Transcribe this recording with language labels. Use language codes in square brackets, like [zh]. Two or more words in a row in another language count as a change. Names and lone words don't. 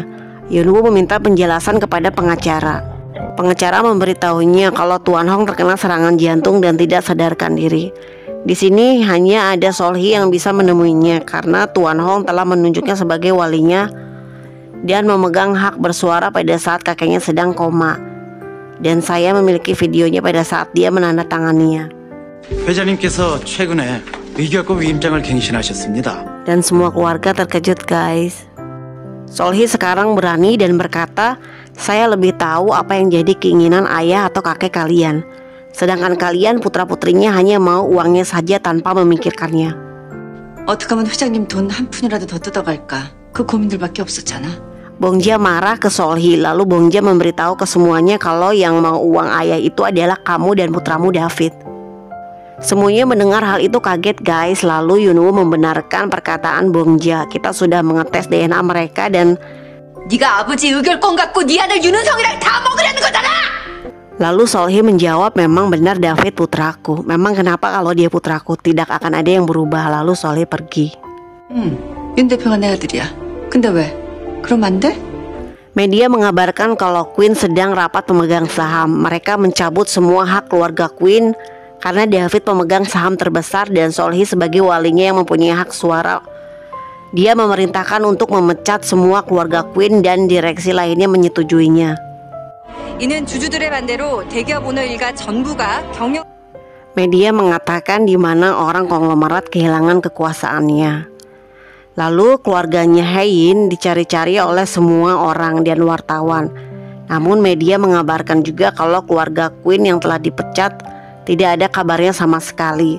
[id] Yunwoo meminta penjelasan kepada pengacara. Pengacara memberitahunya kalau Tuan Hong terkena serangan jantung dan tidak sadarkan diri. Di sini hanya ada Solhi yang bisa menemuinya karena Tuan Hong telah menunjuknya sebagai walinya dan memegang hak bersuara pada saat kakeknya sedang koma. Dan saya memiliki videonya pada saat dia menandatanganinya. [ko] 회장님께서 최근에 위기학과 위임장을 갱신하셨습니다. [id] Dan semua keluarga terkejut guys. Solhi sekarang berani dan berkata, saya lebih tahu apa yang jadi keinginan ayah atau kakek kalian. Sedangkan kalian putra-putrinya hanya mau uangnya saja tanpa memikirkannya. [ko] 어떻게 하면 회장님 돈 한 푼이라도 더 뜯어갈까? 그 고민들밖에 없었잖아. [id] Bongjia marah ke Solhi, lalu Bongjia memberitahu ke semuanya kalau yang mau uang ayah itu adalah kamu dan putramu David. Semuanya mendengar hal itu kaget guys. Lalu Yunwoo membenarkan perkataan Bongjia. Kita sudah mengetes DNA mereka dan [ko] 네가 아버지 의결권 갖고 네 아들 윤은성이랑 다 먹으려는 거잖아. [id] Lalu Solhi menjawab, memang benar David putraku. Memang kenapa kalau dia putraku tidak akan ada yang berubah. Lalu Solhi pergi. [ko] 윤 대표가 내 아들이야. 근데 왜? 그럼 안 돼? [id] Media mengabarkan kalau Queen sedang rapat pemegang saham. Mereka mencabut semua hak keluarga Queen karena David pemegang saham terbesar dan Solhi sebagai walinya yang mempunyai hak suara. Dia memerintahkan untuk memecat semua keluarga Queen dan direksi lainnya menyetujuinya. [ko] 이는 주주들의 반대로 대기업 오너 일가 전부가 경영 [id] Media mengatakan di mana orang konglomerat kehilangan kekuasaannya. Lalu keluarganya Hein dicari-cari oleh semua orang dan wartawan. Namun media mengabarkan juga kalau keluarga Queen yang telah dipecat tidak ada kabarnya sama sekali.